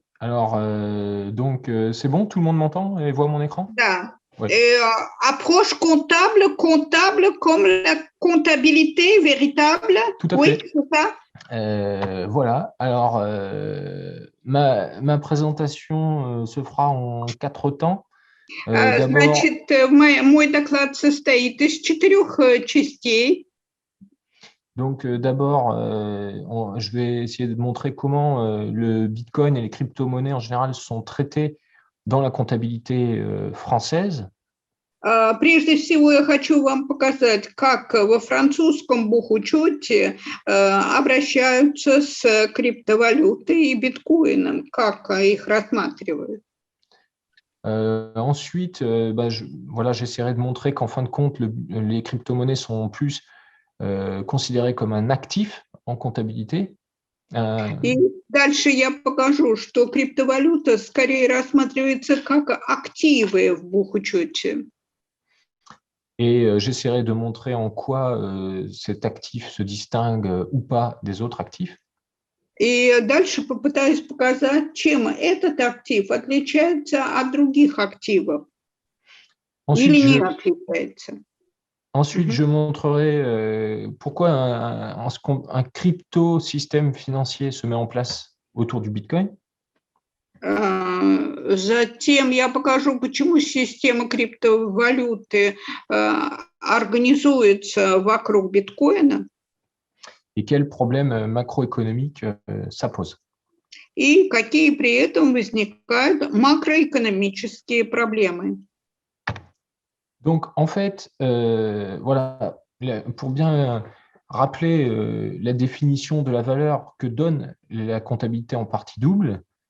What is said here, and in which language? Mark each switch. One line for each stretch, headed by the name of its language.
French: Alors, c'est bon, tout le monde m'entend et voit mon écran?
Russian: Да.
French: Oui, Approche comptable, comptable comme la comptabilité véritable. tout à Oui, fait. c'est ça. Voilà. Alors, ma présentation se fera en 4 temps. D'abord,
Russian: Значит, мой доклад состоит из 4 частей.
French: je vais essayer de montrer comment le Bitcoin et les crypto-monnaies en général sont traités dans la comptabilité française.
Russian: Прежде всего, я хочу вам показать, как во французском бухучете обращаются с криптовалютой и биткоином, как их рассматривают.
French: Ensuite, voilà, j'essaierai de montrer qu'en fin de compte, les crypto-monnaies sont plus considérées comme un actif en comptabilité.
Russian: И дальше я покажу, что криптовалюта скорее рассматривается как активы в бухучете.
French: Et j'essaierai de montrer en quoi cet actif se distingue ou pas des autres actifs.
Russian: И дальше попытаюсь показать, чем этот актив отличается от других активов
French: Ensuite,
Russian: или не
French: je,
Russian: отличается.
French: ensuite, je Мгм. montrerai pourquoi un crypto-système financier se met en place autour du Bitcoin.
Russian: Затем я покажу, почему система криптовалюты организуется вокруг биткоина
French: Et quels problèmes macroéconomiques ça pose.
Russian: и какие при этом возникают макроэкономические проблемы.
French: Donc, en fait, voilà, pour bien rappeler la définition de la valeur que donne la comptabilité en partie double.